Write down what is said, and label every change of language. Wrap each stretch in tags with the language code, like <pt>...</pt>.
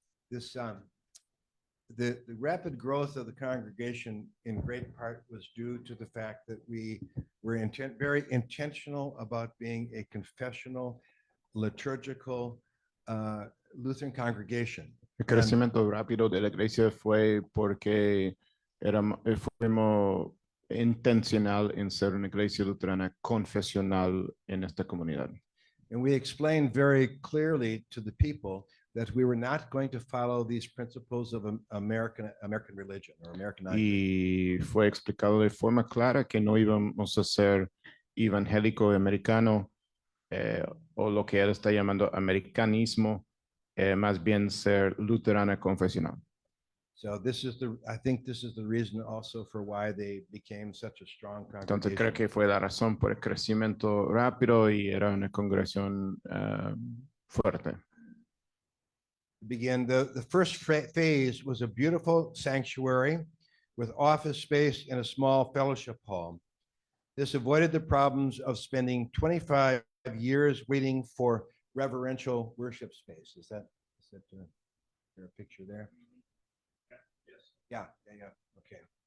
<en>This the rapid growth of the congregation in great part was due to the fact that we were very intentional about being a confessional, liturgical Lutheran congregation.</en> <es>El crecimiento rápido de la iglesia fue porque fuimos intencional en ser una iglesia luterana confesional en esta comunidad.</es> <en>And we explained very clearly to the people that we were not going to follow these principles of American religion or American identity.</en> <es>Y fue explicado de forma clara que no íbamos a ser evangélico americano o lo que él está llamando americanismo, más bien ser luterana confesional.</es> <en>So I think this is the reason also for why they became such a strong</en> <es>Entonces</es> <en>congregation.</en> <es>creo que fue la razón por el crecimiento rápido y era una congregación fuerte.</es> <en>Began the first phase was a beautiful sanctuary with office space and a small fellowship hall. This avoided the problems of spending 25 years waiting for reverential worship space. Is there a picture there? Yeah. Okay.</en>